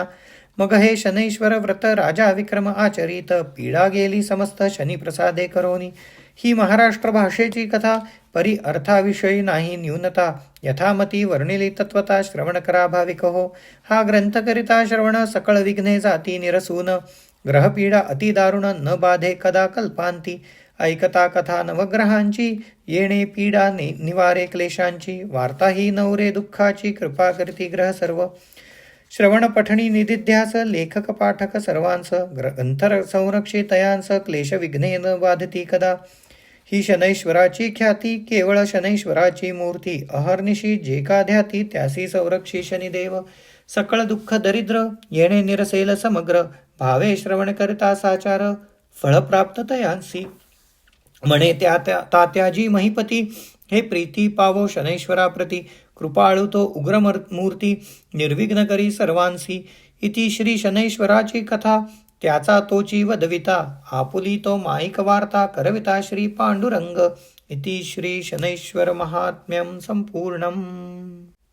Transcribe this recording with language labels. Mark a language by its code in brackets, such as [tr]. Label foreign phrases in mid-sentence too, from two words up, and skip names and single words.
[mr] मग हे शनैश्वर व्रत राजा विक्रम आचरित, पीडा गेली समस्त शनी प्रसादे करोनी. ही महाराष्ट्र भाषेची कथा, परी अर्थाविषयी नाही न्यूनता, यथामती वर्णिली तत्वता, श्रवण करा भाविक हो. हा ग्रंथ करिता श्रवण, सकळ विघ्ने जाती निरसून, ग्रहपीडा अति दारुण, न बाधे कदा कल्पांती. ऐकता कथा नवग्रहांची, येणे पीडा निवारे क्लेशांची, वार्ता ही नवरे दुःखाची, कृपा करती ग्रह सर्व. श्रवण पठणी निदिध्यास, लेखक पाठक सर्वांस, ग्रंथर संरक्षितयांस, क्लेश विघ्नेन बाधती कदा. ही शनैश्वराची ख्याती, केवळ शनैश्वराची मूर्ती, अहर्निशी जे का ध्याती, त्यासी संरक्षी शनिदेव. सकळ दुःख दरिद्र, येणे निरसेल समग्र, भावे श्रवण करता साचार, फळ प्राप्त तयांसी. म्हणे त्या तात्याजी महिपती, हे प्रीती पावो शनैश्वराप्रती, कृपाळू तो उग्र मूर्ती, निर्विघ्न करी सर्वांसी. इति श्री शनैश्वराची कथा, त्याचा तोची वदविता, आपुली तो माईक वार्ता, करविता श्री पांडुरंग. [sa] इति श्री शनैश्वर महात्म्यम संपूर्णम.